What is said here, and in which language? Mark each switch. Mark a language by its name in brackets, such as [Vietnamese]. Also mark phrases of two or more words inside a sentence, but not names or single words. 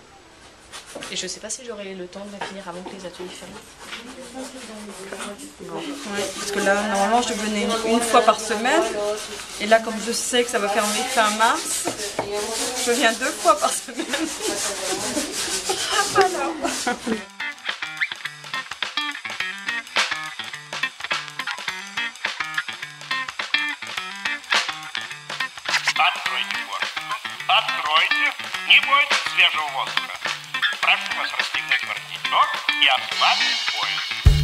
[French] Et je ne sais pas si j'aurai le temps de la finir avant que les ateliers ferment. Ouais, parce que là, normalement, je venais une fois par semaine. Et là, comme je sais que ça va fermer fin mars, je viens 2 fois par semaine. Alors. [Russian] Откройте форточку. Откройте. Не бойтесь свежего воздуха. Прошу вас расстегнуть воротничок и ослабить пояс.